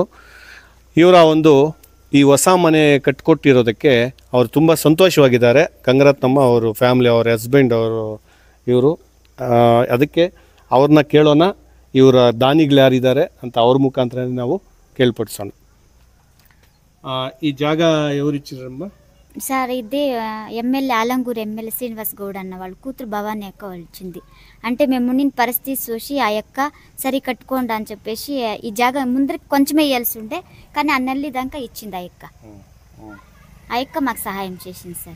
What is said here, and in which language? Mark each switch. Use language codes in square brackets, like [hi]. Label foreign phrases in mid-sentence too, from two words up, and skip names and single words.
[kn] ಇವರ ಒಂದು ಈ ಹೊಸ ಮನೆ ಕಟ್ಟಿಕೊಟ್ಟಿರೋದಕ್ಕೆ ಅವರು ತುಂಬ ಸಂತೋಷವಾಗಿದ್ದಾರೆ. ಗಂಗರತ್ನಮ್ಮ ಅವರು ಫ್ಯಾಮಿಲಿ, ಅವ್ರ ಹಸ್ಬೆಂಡ್ ಅವರು ಇವರು. ಅದಕ್ಕೆ ಅವ್ರನ್ನ ಕೇಳೋಣ, ಇವರ ದಾನಿಗಳು ಯಾರಿದ್ದಾರೆ ಅಂತ ಅವ್ರ ಮುಖಾಂತರ ನಾವು ಕೇಳ್ಪಡಿಸೋಣ. [te] ಈ ಜಾಗ ఎవరు ఇచ్చిరమ్మ? సార్ ఇది ఎమ్మెల్యే ఆలంగూరు ఎమ్మెల్యే శ్రీనివాస్ గౌడ్ అన్న వాళ్ళ కూతురు భవానీ అక్క వాళ్ళు ఇచ్చింది. అంటే మేము ఉండిన పరిస్థితి చూసి ఆ యొక్క సరి కట్టుకోండి అని చెప్పేసి ఈ జాగా ముందరికి కొంచెమే ఇవ్వాల్సి ఉండే, కానీ ఆ నెల్లి దాకా ఇచ్చింది ఆ యొక్క మాకు సహాయం చేసింది సార్.